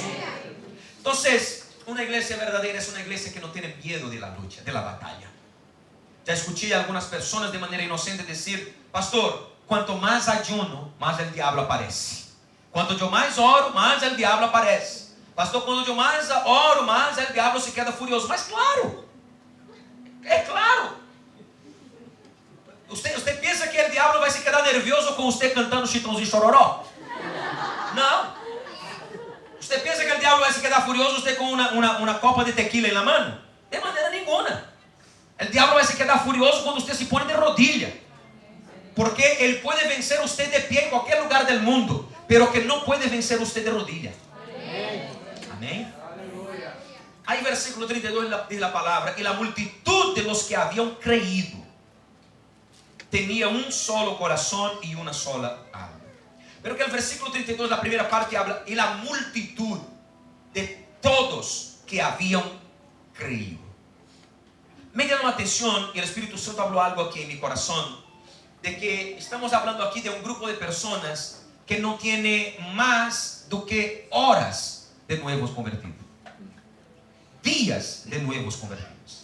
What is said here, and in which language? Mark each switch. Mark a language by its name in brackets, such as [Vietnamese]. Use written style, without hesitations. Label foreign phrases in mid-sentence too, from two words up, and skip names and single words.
[Spanish] Entonces, una iglesia verdadera es una iglesia que no tiene miedo de la lucha, de la batalla. Ya escuché a algunas personas de manera inocente decir, pastor, cuanto más ayuno, más el diablo aparece. Cuanto yo más oro, más el diablo aparece. Pastor, cuando yo más oro, más el diablo se queda furioso. [Portuguese] Mas claro. É claro. Usted pensa que o diabo vai se quedar nervioso com você cantando Chitãozinho Chororó? Não. Usted pensa que o diabo vai se quedar furioso usted com uma copa de tequila na mão? De maneira nenhuma. O diabo vai se quedar furioso quando usted se põe [Spanish] de rodilha. [Portuguese] Porque ele pode vencer usted [Spanish] de pie [Portuguese] em qualquer lugar do mundo, [Spanish] pero que [Portuguese] não pode vencer usted [Spanish] de rodilha. [Portuguese] Amém? Aí versículo 32 diz a palavra: [Spanish] e a multitud de los que haviam creído tenía un solo corazón y una sola alma. Pero que el versículo 32, la primera parte, habla y la multitud de todos que habían creído. Me llamó la atención y el Espíritu Santo habló algo aquí en mi corazón, de que estamos hablando aquí de un grupo de personas que no tiene más [Portuguese] do que [Spanish] horas de nuevos convertidos, días de nuevos convertidos.